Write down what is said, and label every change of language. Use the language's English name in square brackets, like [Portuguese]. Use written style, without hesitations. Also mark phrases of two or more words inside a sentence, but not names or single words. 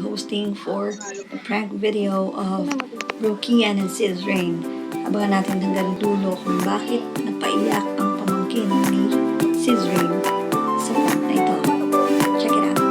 [English] waiting for the prank video of Brookie and Sis Rain. [Filipino] Abangan natin hanggang dulo kung bakit napaiyak ang pamangkin ni Sis Rain sa prank na ito. [English] Check it out.